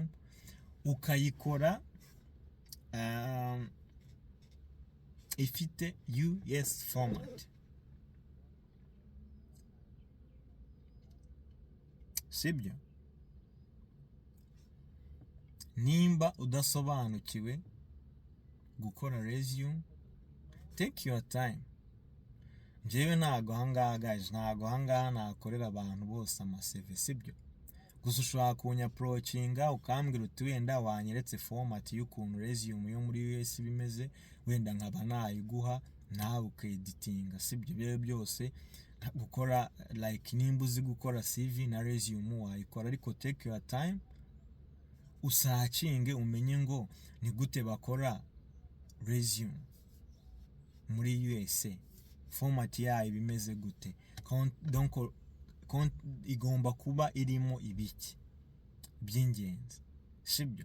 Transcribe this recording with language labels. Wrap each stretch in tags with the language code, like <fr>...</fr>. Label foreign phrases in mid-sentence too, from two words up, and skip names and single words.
<rw>Ukayikora ifite US format, sibyo? Nimba udasobanukiwe gukora resume,</rw> <en>take your time.</en> <rw>Njyewe ntago ahangaha guys, ntago ahangaha nakorera abantu bose amaseve, sibyo? Gusa ushobora kunyapproachinga ukambwira uti wenda wanyeretse format y'ukuntu resume yo muri US bimeze, wenda nkaba nayiguha nawe ukeditinga, sibyo? Byo byose gukora like nimba uzi gukora CV na resume wayikora, ariko</rw> <en>take your time</en> <rw>usacinge umenye ngo ni gute bakora resume muri USA, format yayo bimeze gute, donc igomba kuba irimo ibiki by'ingenzi, sibyo?</rw>